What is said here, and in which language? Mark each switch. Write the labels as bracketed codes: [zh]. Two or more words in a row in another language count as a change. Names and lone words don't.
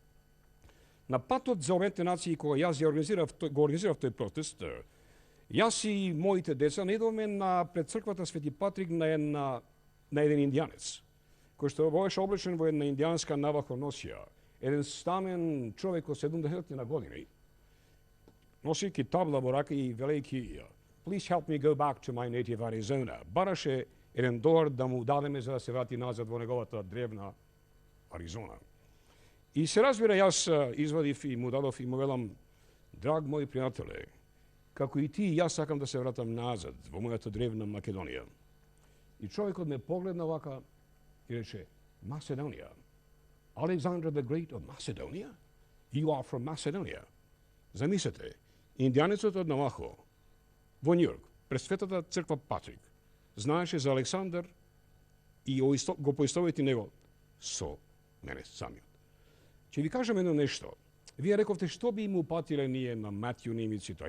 [mk] На патот за Обединетите нации кога јас го организирав тој протест, јас и моите деца наидовме на пред црквата Свети Патрик на еден индијанец, кој што беше облечен во една индијанска навахоносија, еден стамен човек од 70 на години, носејќи табла во рака и велејќи [en] "Please help me go back to my native Arizona." [mk] Бараше $1 да му дадеме за да се врати назад во неговата древна Аризона. И се разбира, јас извадив и му дадов и му велам: "Драг мој пријателе, како и ти, јас сакам да се вратам назад во мојата древна Македонија." И човекот ме погледна вака и рече: [en] "Macedоnia? Alexander the Great of Macedonia? You are from Macedonia?" [mk] Замислете, индијанецот од Навахо во Њујорк, пред Светата црква Патрик, знаеше за Александар и го поистовети него со мене самиот. Ќе ви кажам едно нешто. Вие рековте што би им упатиле ние на Матју Нимиц и тоа.